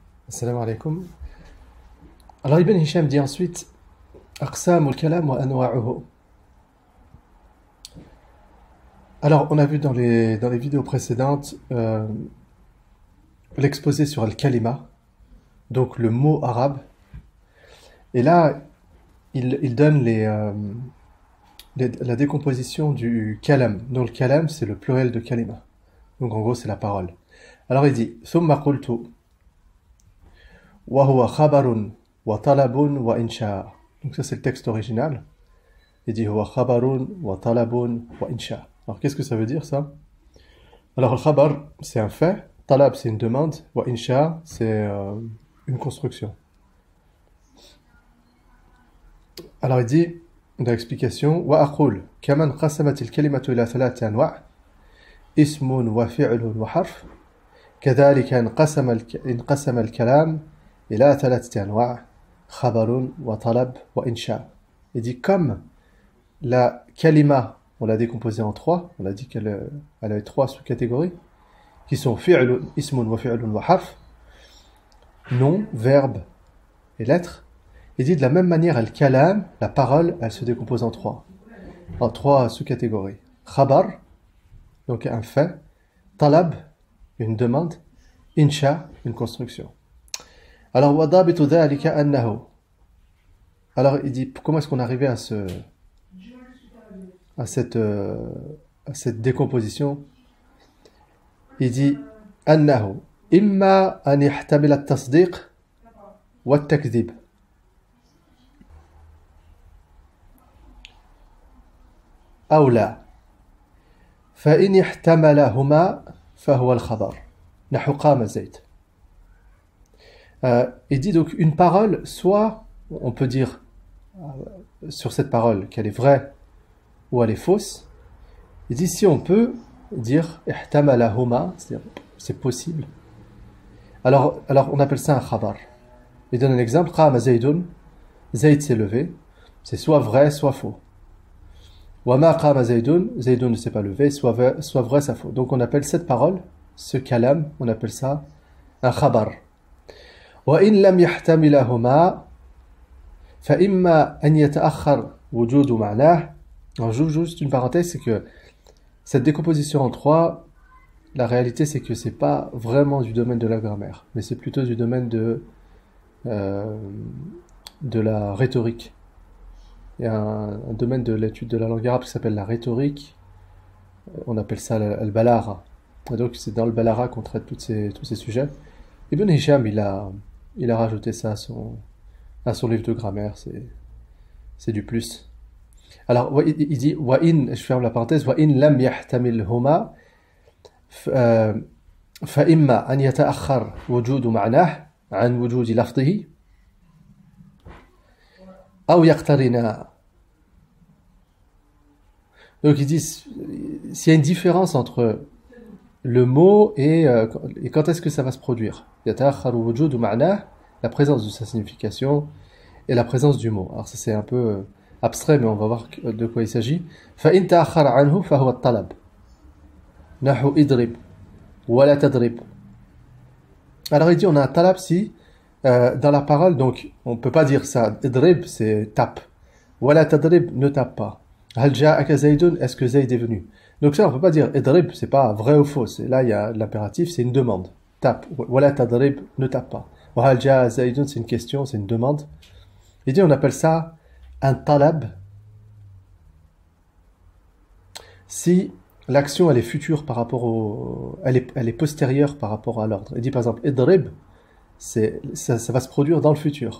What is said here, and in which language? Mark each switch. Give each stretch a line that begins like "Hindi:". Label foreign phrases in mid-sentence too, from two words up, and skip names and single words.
Arabic: السلام عليكم.
French: Alors Ibn Hisham dit ensuite Aqsam al-kalam wa anwa'uhu. Alors on a vu dans les vidéos précédentes l'exposé sur al-kalima, donc le mot arabe. Et là, il donne la décomposition du kalam. Donc le kalam, c'est le pluriel de kalima. Donc en gros, c'est la parole. Alors il dit
Arabic: ثم قلت وهو خبر وطلب وإنشاء.
French: Donc ça, c'est le texte original. Il dit
Arabic: هو خبر وطلب وإنشاء.
French: Alors qu'est-ce que ça veut dire ça? Alors le khabar, c'est un fait. Talab, c'est une demande.
Arabic: وإنشاء,
French: c'est une construction. Alors il dit, dans l'explication,
Arabic: وأقول كما انقسمت الكلمة إلى ثلاثة أنواع اسم وفعل وحرف كذلك انقسم الكلام إلى ثلاثة أنواع خبر وطلب وإنشاء.
French: Il dit comme la kalima, on l'a décomposée en trois, on a dit qu'elle avait trois sous-catégories qui sont
Arabic: فعل، اسم وفعل وحرف,
French: nom, verbe et lettre. Il dit de la même manière, al-kalam, la parole, elle se décompose en trois sous-catégories. Khabar, donc un fait. Talab, une demande. Insha, une construction. Alors,
Arabic: وضابط ذلك أنه.
French: Alors, il dit, comment est-ce qu'on est arrivé à cette décomposition? Il dit,
Arabic: أنه، إما أن يحتمل التصديق والتكذيب. أو لا فإن احتملهما فهو الخبر نحو قام زيد.
French: Il dit donc une parole, soit on peut dire sur cette parole qu'elle est vraie ou elle est fausse. Il dit si on peut dire ihtamalahuma, c'est-à-dire c'est possible. Alors on appelle ça un khabar. Il donne un exemple,
Arabic: قام زيد,
French: Zayd s'est levé, c'est soit vrai soit faux.
Arabic: وما قام زيد,
French: Zaydun ne s'est pas levé, soit vrai, soit faux. Donc on appelle cette parole, ce kalam, on appelle ça un khabar.
Arabic: وإن لم يحتملهما، فإما أن يتأخر وجود معناه.
French: Alors juste une parenthèse, c'est que cette décomposition en trois, la réalité c'est que c'est pas vraiment du domaine de la grammaire, mais c'est plutôt du domaine de la rhétorique. Il y a un domaine de l'étude de la langue arabe qui s'appelle la rhétorique. On appelle ça le balara. Et donc c'est dans le balara qu'on traite tous ces sujets. Ibn Hisham, il a rajouté ça à son livre de grammaire. C'est du plus. Alors il dit
Arabic: وإن,
French: je ferme la parenthèse,
Arabic: وإن لم يحتملهما فإما أن يتأخر وجود معناه عن وجود لفظه أو يقترن.
French: Donc il dit s'il y a une différence entre le mot et quand est-ce que ça va se produire.
Arabic: يتأخر وجود معناه,
French: la présence de sa signification et la présence du mot. Alors ça c'est un peu abstrait, mais on va voir de quoi il s'agit.
Arabic: فإن تأخر عنه فهو الطلب. نحو اضرب ولا تضرب.
French: Alors il dit on a un talab si dans la parole, donc on peut pas dire ça. Idrib c'est tape.
Arabic: ولا تضرب,
French: ne tape pas.
Arabic: هل جاءك زيد,
French: est-ce que Zayd est venu? Donc ça on peut pas dire idrib, c'est pas vrai ou faux. Là il y a l'impératif, c'est une demande. Tape.
Arabic: ولا تضرب,
French: ne tape pas.
Arabic: وهل جاء زيد,
French: c'est une question, c'est une demande. Il dit on appelle ça un talab si l'action elle est future par rapport elle est postérieure par rapport à l'ordre. Il dit par exemple idrib, ça va se produire dans le futur.